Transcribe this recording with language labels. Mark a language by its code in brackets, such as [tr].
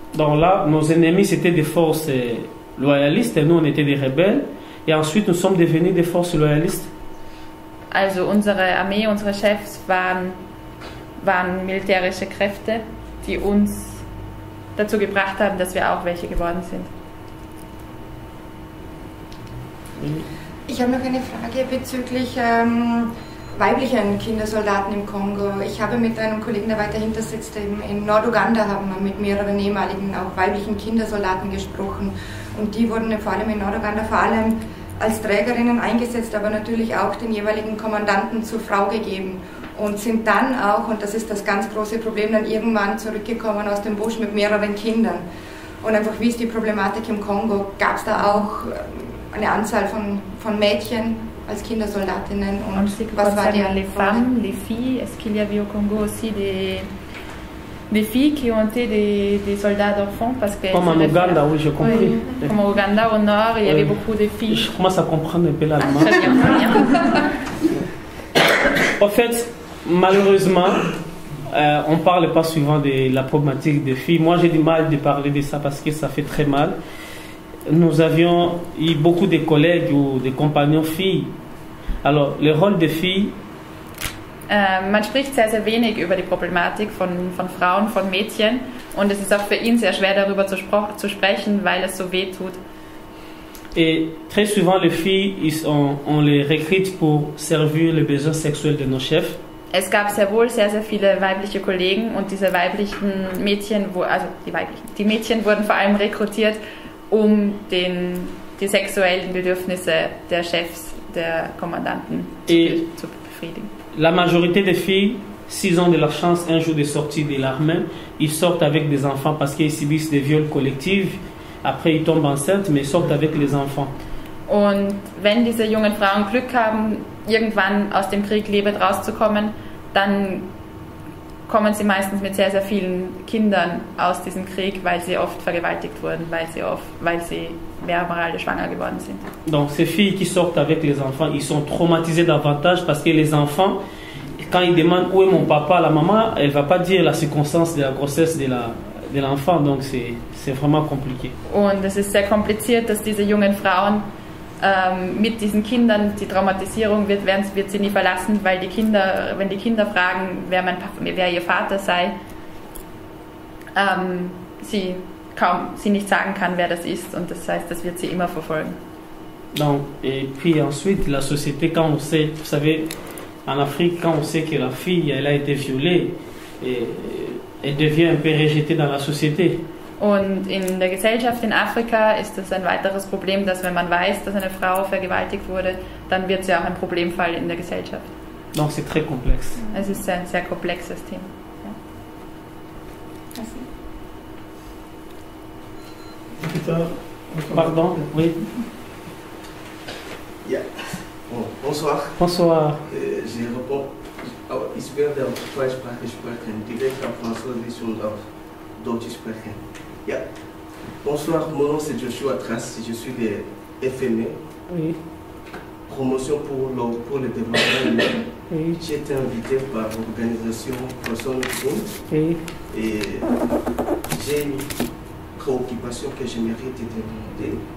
[fr] Donc là, nos ennemis c'était des forces loyalistes et nous on était des rebelles. Et ensuite nous sommes devenus des forces loyalistes. [de] Also unsere Armee, unsere Chefs waren militärische Kräfte, die uns dazu gebracht haben, dass wir auch welche geworden sind. Ich habe noch eine Frage bezüglich weiblichen Kindersoldaten im Kongo. Ich habe mit einem Kollegen, der weiter hinter sitzt, in Norduganda haben wir mit mehreren ehemaligen auch weiblichen Kindersoldaten gesprochen. Und die wurden vor allem in Norduganda vor allem als Trägerinnen eingesetzt, aber natürlich auch den jeweiligen Kommandanten zur Frau gegeben. Und sind dann auch, und das ist das ganz große Problem, dann irgendwann zurückgekommen aus dem Busch mit mehreren Kindern. Und einfach, wie ist die Problematik im Kongo? Gab es da auch eine Anzahl von Mädchen als Kindersoldatinnen? Und was war die [fr] les femmes, les filles, est-ce qu'il y avait au Congo aussi des filles qui ont été des soldats d'enfants parce que comme en Ouganda, oui, j'ai compris. Oui. Comme au Ouganda, au nord, il y avait beaucoup de filles. Je commence à comprendre un peu l'allemand. Très bien, très bien. En fait, malheureusement, on ne parle pas souvent de la problématique des filles. Moi, j'ai du mal de parler de ça parce que ça fait très mal. Nous avions eu beaucoup de collègues ou de compagnons filles. Alors, le rôle des filles... [de] Man spricht sehr, sehr wenig über die Problematik von Frauen, von Mädchen. Und es ist auch für ihn sehr schwer, darüber zu sprechen, weil es so weh tut. [fr] Et très souvent, les filles, on les recrute pour servir les besoins sexuels de nos chefs. [de] Es gab sehr wohl sehr, sehr viele weibliche Kollegen und diese weiblichen Mädchen, die Mädchen wurden vor allem rekrutiert, um den die sexuellen Bedürfnisse der Chefs, der Kommandanten zu befriedigen. [fr] La majorité des filles, s'ils ont de la chance un jour de sortir de l'armée, ils sortent avec des enfants parce qu'ils subissent des viols collectifs. Après, ils tombent enceintes, mais ils sortent avec les enfants. [de] Und wenn diese jungen Frauen Glück haben, irgendwann aus dem Krieg lebend rauszukommen, dann kommen sie meistens mit sehr, sehr vielen Kindern aus diesem Krieg, weil sie oft vergewaltigt wurden, weil sie mehrmals schwanger geworden sind. [fr] Donc ces filles qui sortent avec les enfants, ils sont traumatisés davantage parce que les enfants, quand ils demandent où est mon papa, la maman, elle ne va pas dire la circonstance de la grossesse de l'enfant, donc c'est vraiment compliqué. [de] Und es ist sehr kompliziert, dass diese jungen Frauen mit diesen Kindern, die Traumatisierung wird sie nie verlassen, weil wenn die Kinder fragen, wer ihr Vater sei, sie nicht sagen kann, wer das ist, und das heißt, das wird sie immer verfolgen. [fr] Donc, et puis ensuite, la société, quand on sait, vous savez, en Afrique, quand on sait que la fille, elle a été violée, elle devient un peu rejetée dans la société. [de] Und in der Gesellschaft in Afrika ist das ein weiteres Problem, dass wenn man weiß, dass eine Frau vergewaltigt wurde, dann wird sie auch ein Problemfall in der Gesellschaft. [fr] Donc c'est très complexe. [de] Es ist ein sehr komplexes Thema. Ja. [fr] Pardon, oui. Ja. Bonsoir. Bonsoir. Je réponds. [de] Ich werde auf zwei Sprachen sprechen, direkt auf Französisch und auf Deutsch sprechen. Ja. [fr] Bonsoir, mon nom c'est Joshua Trace, je suis de FME, Oui. promotion pour le développement humain. Oui. J'ai été invité par l'organisation Person Food Oui. et j'ai une préoccupation que je mérite de demander.